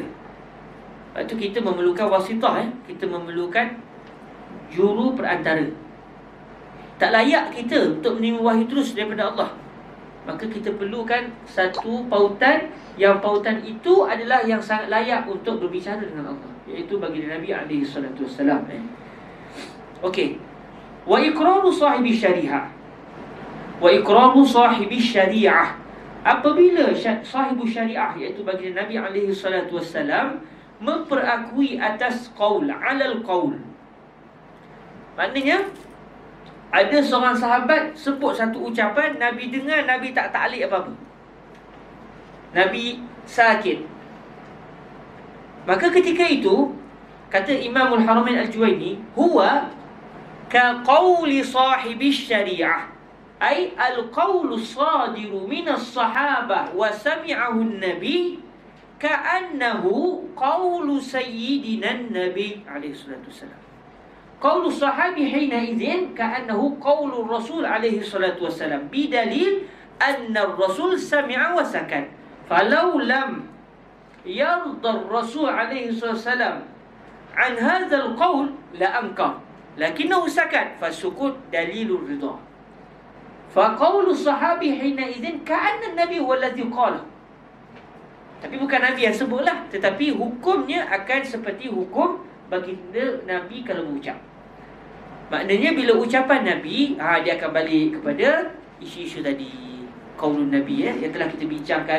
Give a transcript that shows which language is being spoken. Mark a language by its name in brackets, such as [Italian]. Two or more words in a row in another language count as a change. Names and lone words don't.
[Malay] Lepas tu kita memerlukan wasitah, kita memerlukan juru perantara. Tak layak kita untuk menerima wahyu terus daripada Allah. Maka kita perlukan satu pautan, yang pautan itu adalah yang sangat layak untuk berbicara dengan Allah, iaitu baginda Nabi SAW. Okey. [Arabic] وإقرار صاحب الشريعة. وإقرار صاحب الشريعة. [Malay] Apabila sahibu syariah, iaitu baginda Nabi SAW, memperakui atas qaul, [Arabic] على القول, [Malay] Maknanya ada seorang sahabat sebut satu ucapan, Nabi dengar, Nabi tak ta'liq apa-apa. Nabi sakit. Maka ketika itu kata [Arabic] Imamul Haramain Al-Juwaini, هو كقول صاحب الشريعة أي القول صادر من الصحابة وسمعه النبي كأنه قول سيدنا النبي عليه الصلاة والسلام. قول الصحابي حينئذ كأنه قول الرسول عليه الصلاة والسلام بدليل أن الرسول سمع وسكت. فلو لم يرض الرسول عليه الصلاة والسلام عن هذا القول لأنكر لكنه سكت فالسكوت دليل الرضا. فقول الصحابي حينئذ كأن النبي هو الذي قال. [Malay] Tapi bukan Nabi yang sebutlah, tetapi hukumnya akan seperti hukum baginda Nabi kalau berucap. Maknanya bila ucapan Nabi, dia akan balik kepada isu-isu tadi, qaulun Nabi yang telah kita bincangkan.